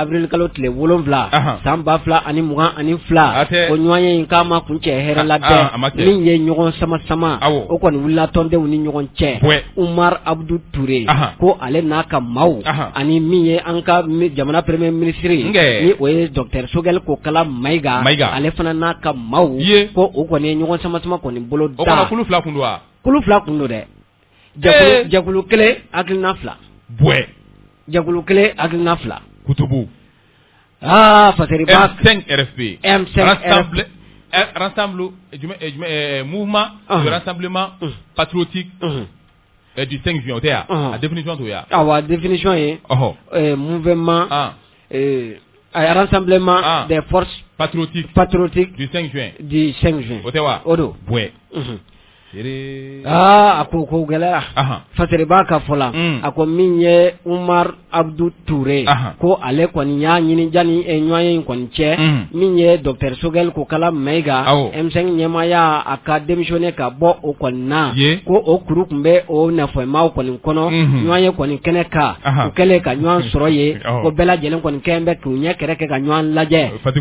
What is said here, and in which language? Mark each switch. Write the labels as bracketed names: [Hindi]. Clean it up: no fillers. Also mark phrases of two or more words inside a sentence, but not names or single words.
[Bambara] avril kalo tile 7 san 2022 o ɲɔgɔn ye in k'a ma kuncɛ hɛrɛ la dɛ min ye ɲɔgɔn sama o kɔni wulila tɔndenw ni ɲɔgɔn cɛ Umar Abdou Touré ko ale n'a ka maaw ani min ye an ka jamana [French] premier ministre [Bambara] ni o ye Dr Sogɛl Kokala Mayiga ale fana n'a ka maaw ko o kɔni ye ɲɔgɔn sama kɔni bolo o kɔnɔ kulu 2 kun don wa kulu fila kun do dɛ jakulu kelen hakilina fila jakulu kelen hakilina fila kutubu fasari [French] M5 RFP rassemble mouvement de rassemblement patriotique du 5 juin [Bambara] o tɛ ya a définition to ya a définition ye [French] mouvement rassemblement des forces patriotiques du 5 juin [Bambara] o tɛ wa o do a ko gɛlɛya fasari b'a ka fɔ la a ko min ye Umar Abdou Touré ko ale kɔni y'a ɲini jani ɲɔgɔnye in kɔni cɛ min ye Dr Sogɛl Kokala Mayiga M5 ɲɛmaaya a ka démissionné ka bɔ o kɔni na ko o kuru tun bɛ o nafɛmaw kɔni kɔnɔ ɲɔgɔnye kɔni kɛnɛ kan u kɛlen ka ɲɔgɔn sɔrɔ ye ko bɛɛ lajɛlen kɔni kɛlen bɛ k'u ɲɛ kɛrɛ kɛ ka ɲɔgɔn lajɛ